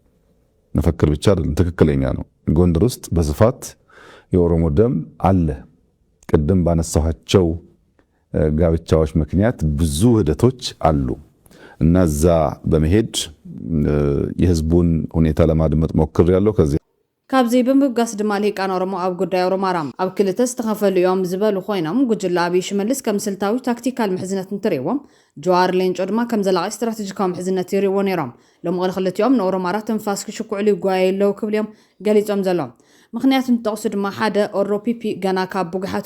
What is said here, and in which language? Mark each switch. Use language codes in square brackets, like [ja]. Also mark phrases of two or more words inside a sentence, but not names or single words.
[am] ትክክለኛ ነው። ጎንደር ውስጥ በስፋት የኦሮሞ ደም አለ። ቅድም ባነሳኋቸው ጋብቻዎች ምክንያት ብዙ ውህደቶች አሉ እና እዛ በመሄድ የህዝቡን ሁኔታ ለማድመጥ ሞክር ያለው ከዚህ [ti] ካብዚ ብምብጋስ ድማ ሊቃን ኦሮሞ ኣብ ጉዳይ ኦሮማራ ኣብ ክልተ ዝተኸፈሉ እዮም ዝበሉ ኮይኖም ጉጅለ ኣብይ ሽመልስ ከም ስልታዊ ታክቲካል ምሕዝነት እንትሪእዎም ጀዋር ሌንጮ ድማ ከም ዘላቂ ስትራቴጂካዊ ምሕዝነት ይሪእዎ ነይሮም። ሎሚ ክልቲኦም ንኦሮማራ ትንፋስ ክሽኩዕሉ ይጓየለው ክብል እዮም ገሊፆም ዘሎም። ምክንያቱ እንተጠቕሱ ድማ ሓደ ኦሮፒፒ ገና ካብ ቡግሓቱ